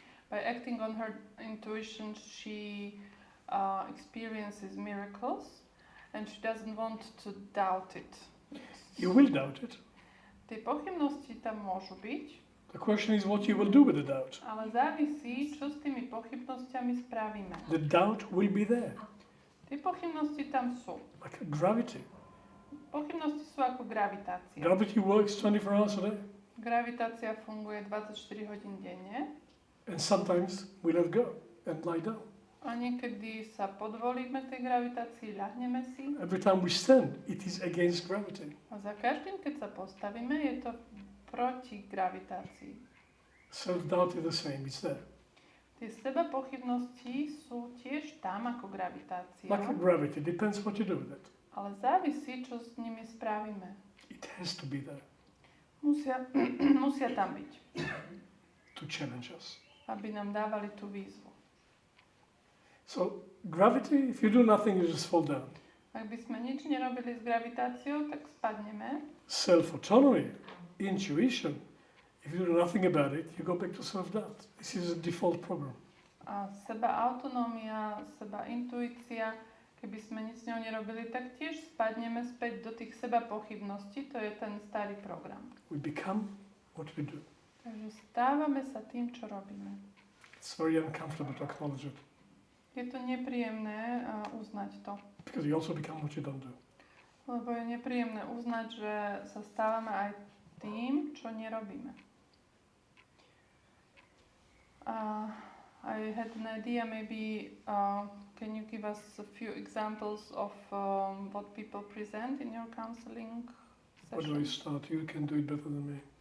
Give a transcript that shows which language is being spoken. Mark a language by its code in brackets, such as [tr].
[en] by acting on her intuition, she experiences miracles, and she doesn't want to doubt it. You will doubt it. [sk] Tie pochybnosti tam môžu byť, [en] The question is what you will do with the doubt. [sk] ale závisí, čo s tými pochybnosťami spravíme. [en] The doubt will be there, [sk] Tie pochybnosti tam sú. [en] like gravity. [sk] Pochybnosti sú ako gravitácia. [en] Gravity works 24 hours a day. [sk] Gravitácia funguje 24 hodín denne [en] And sometimes we let go and lie down. [sk] a niekedy sa podvolíme tej gravitácii, ľahneme si [en] Every time we stand, it is against gravity. [sk] a za každým, keď sa postavíme, je to proti gravitácii. [en] Self-doubt is the same, it's there. [sk] Tie seba pochybnosti sú tiež tam ako gravitácia, [en] Like gravity, depends what you do with it. [sk] ale závisí, čo s nimi spravíme. [en] It has to be there [sk] Musia tam byť, [en] to challenge us. [sk] aby nám dávali tú výzvu. [en] So gravity, if you do nothing, you just fall down. [sk] Ak by sme nič nerobili s gravitáciou, tak spadneme. [en] Self-autonomy, intuition, if you do nothing about it, you go back to self-doubt. This is a default program. [sk] A seba autonómia, seba intuícia, keby sme nič s ňou nerobili, tak tiež spadneme späť do tých seba pochybností. To je ten starý program. [en] We become what we do. [sk] Takže stávame sa tým, čo robíme. [en] It's very uncomfortable to acknowledge it, [sk] Je to nepríjemné uznať to. [en] because you also become what you don't do. [sk] Lebo je nepríjemné uznať, že sa stávame aj tým, čo nerobíme. [en] I had an idea, maybe can you give us a few examples of what people present in your counseling Where do I sessions? start? You can do it better than me.